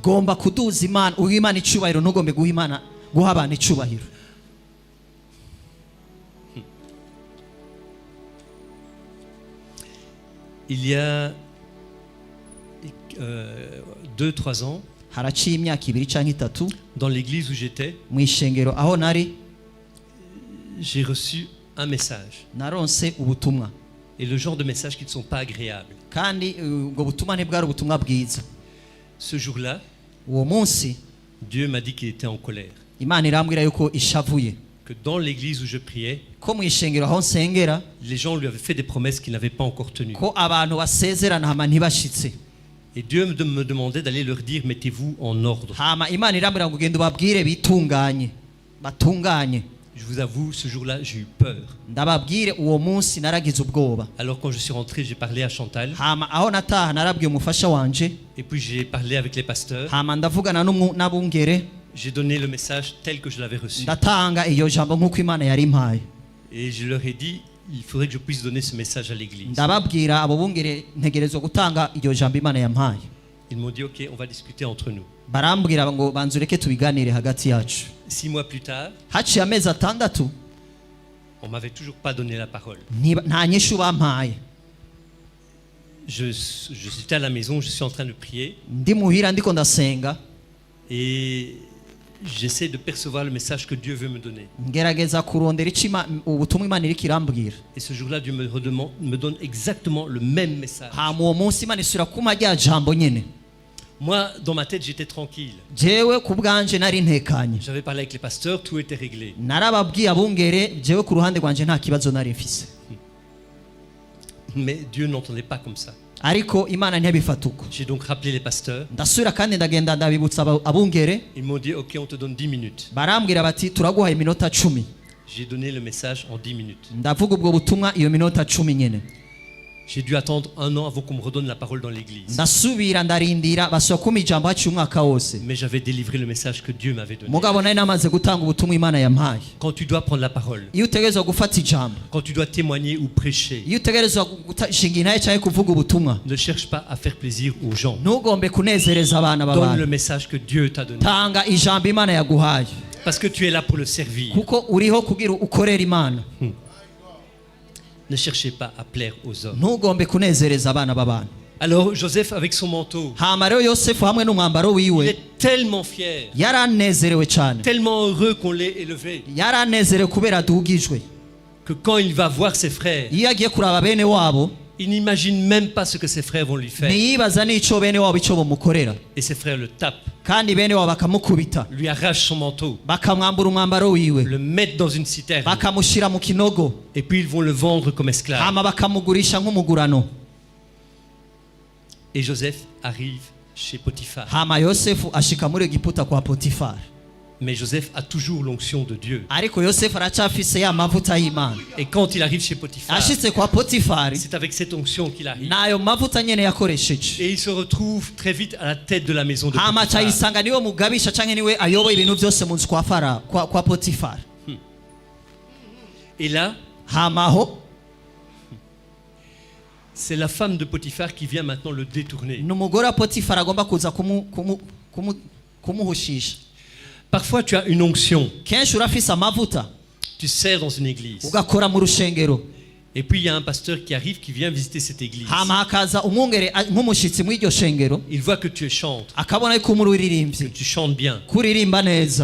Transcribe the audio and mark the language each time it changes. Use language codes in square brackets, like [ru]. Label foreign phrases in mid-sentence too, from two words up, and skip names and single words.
[rn] Gomba kuduza Imana, uha Imana icubahiro, ntugombe guha abantu icubahiro. [fr] Il y a 2-3 ans, [rn] Haraciye imyaka 2 canke 3 [fr] dans l'église où j'étais, [rn] mu ishengero aho nari [fr] j'ai reçu un message. [rn] naronse ubutumwa, [fr] Et le genre de messages qui ne sont pas agréables. [rn] kandi ubwo butumwa ntibwari ubutumwa bwiza. [fr] Ce jour-là, [rn] Uwo munsi [fr] Dieu m'a dit qu'il était en colère. [rn] Imana irambwira yuko ishavuye, [fr] Que dans l'église où je priais, [rn] ko mu ishengero aho nsengera [fr] les gens lui avaient fait des promesses qu'il n'avait pas encore tenues. [rn] ko abantu basezerana hama ntibashitse. [fr] Et Dieu me demandait d'aller leur dire, mettez-vous en ordre. [rn] Hama Imana irambwira ngo ugende ubabwire bitunganye, batunganye. [fr] Je vous avoue, ce jour-là, j'ai eu peur. [rn] Ndababwire uwo munsi naragize ubwoba. [fr] Alors quand je suis rentré, j'ai parlé à Chantal. [rn] Hama aho nataha narabwiye umufasha wanje, [fr] Et puis j'ai parlé avec les pasteurs. [rn] hama ndavugana n'abungere, [fr] J'ai donné le message tel que je l'avais reçu. [rn] ndatanga iyo jambo nk'uko Imana yari impaye. [fr] Et je leur ai dit, il faudrait que je puisse donner ce message à l'église. [rn] Ndababwira abo bungere ntegerezwa gutanga iyo jambo Imana yampaye. [fr] Ils m'ont dit, ok, on va discuter entre nous. [rn] Barambwira ngo banzureke tubiganire hagati yacu. [fr] 6 mois plus tard, [rn] Haciye amezi 6 [fr] on m'avait toujours pas donné la parole. [rn] nta nyishu bampaye. [fr] Je suis à la maison, je suis en train de prier [rn] Ndi muhira ndiko ndasenga, [fr] et j'essaie de percevoir le message que Dieu veut me donner. [rn] ngerageza kurondera ubutumwa Imana iriko irambwira. [fr] Et ce jour-là, Dieu me donne exactement le même message. [rn] Hama uwo munsi Imana isubira kuma rya jambo nyene. [fr] Moi, dans ma tête, j'étais tranquille. [rn] Jewe ku bwanje nari ntekanye. [fr] J'avais parlé avec les pasteurs, tout était réglé. [rn] Narababwiye abungere, jewe ku ruhande rwanje nta kibazo nari mfise. [fr] Mais Dieu n'entendait pas comme ça. [rn] Ariko Imana ntiyabifata uko. [fr] J'ai donc rappelé les pasteurs. [rn] Ndasubira kandi ndagenda ndabibutsa abungere, [fr] Ils m'ont dit, ok, on te donne 10 minutes. [rn] barambwira bati turaguhaye iminota 10. [fr] J'ai donné le message en 10 minutes. [rn] Ndavuga ubwo butumwa iyo minota 10 nyene. [fr] J'ai dû attendre 1 an avant qu'on me redonne la parole dans l'église. [rn] Ndasubira ndarindira basubira kuma ijambo haciye umwaka wose. [fr] Mais j'avais délivré le message que Dieu m'avait donné. [rn] Mugabo nari namaze gutanga ubutumwa Imana yampaye. [fr] Quand tu dois prendre la parole, [rn] Iyo utegerezwa gufata ijambo, [fr] quand tu dois témoigner ou prêcher, [rn] iyo utegerezwa gushinga intahe cyangwa kuvuga ubutumwa, [fr] ne cherche pas à faire plaisir aux gens. [rn] ntugombe kunezereza abana [fr] Donne le [rn] b'abantu. [fr] message que Dieu t'a donné. [rn] Tanga ijambo Imana yaguhaye, [fr] Parce que tu es là pour le servir. [rn] kuko uriho kugira ukorera Imana. [fr] Ne cherchez pas à plaire aux hommes. [rn] Ntugombe kunezereza abana b'abantu. [fr] Alors Joseph avec son manteau, [rn] Hama rero Yosefu hamwe n'umwambaro [fr] il [rn] wiwe [fr] est tellement fier, [rn] yaranezerewe cyane, [fr] tellement heureux qu'on l'ait élevé, [rn] yaranezerewe kubera adugijwe. [fr] que quand il va voir ses frères, [rn] Iyo agiye kuraba bene wabo, [fr] il n'imagine même pas ce que ses frères vont lui faire. [rn] ntiyibaza n'ico bene wabo ico bamukorera, [fr] Et ses frères le tapent, [rn] kandi bene wabo bakamukubita, [fr] lui arrachent son manteau, [rn] bakamwambura umwambaro wiwe, [fr] le mettent dans une citerne, [rn] bakamushira mu kinogo, [fr] et puis ils vont le vendre comme esclave. [rn] hama bakamugurisha nk'umugurano. [fr] Et Joseph arrive chez Potiphar. [rn] hama yosefu ashika muri egiputa kwa potifari. [fr] Mais Joseph a toujours l'onction de Dieu. [rn] Ariko yosefu aracyafise ya mavuta y'imana. [fr] Et quand il arrive chez Potiphar, [rn] Ashitse kwa potifari [fr] c'est avec cette onction qu'il arrive. [rn] nayo mavuta nyene yakoresheje. [fr] Et il se retrouve très vite à la tête de la maison de [rn] hama [fr] Potiphar. [rn] cayisanga niwe mugabisha canke niwe ayoboye ibintu byose mu nzu kwa fara kwa potifari. [fr] Et là, [rn] hamaho [fr] c'est la femme de Potiphar qui vient maintenant le détourner. [rn] n'umugore wa potifari agomba kuza kumuhushisha. [fr] Parfois, tu as une onction. [rn] Kenshi urafise amavuta [fr] Tu sers dans une église. [rn] ugakora mu rushengero, [fr] Et puis, il y a un pasteur qui arrive, qui vient visiter cette église. [rn] hama hakaza umwungere nk'umushitsi muri iryo shengero, [fr] Il voit que tu chantes, [rn] akabona yuko muri uririmbyi, [fr] que tu chantes bien, [rn] kuririmba neza,